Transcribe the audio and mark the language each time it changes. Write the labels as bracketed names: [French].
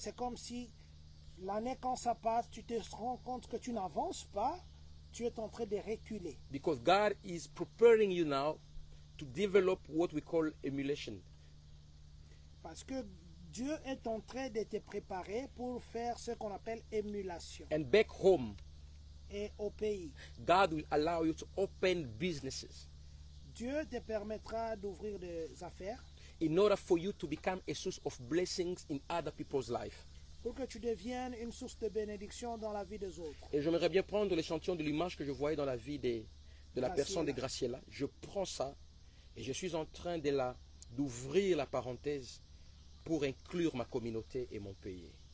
[French] C'est comme si l'année, quand ça passe, tu te rends compte que tu n'avances pas, tu es en train de reculer. [English] Because God is preparing you now to develop what we call emulation. [French] Parce que Dieu est en train de te préparer pour faire ce qu'on appelle émulation. [English] And back home, [French] Et au pays, [English] God will allow you to open businesses [French] Dieu te permettra d'ouvrir des affaires [English] in order for you to become a source of blessings in other people's life. [French] pour que tu deviennes une source de bénédiction dans la vie des autres. Et j'aimerais bien prendre l'échantillon de l'image que je voyais dans la vie de la personne de Graciela. Je prends ça et je suis en train d'ouvrir la parenthèse pour inclure ma communauté et mon pays.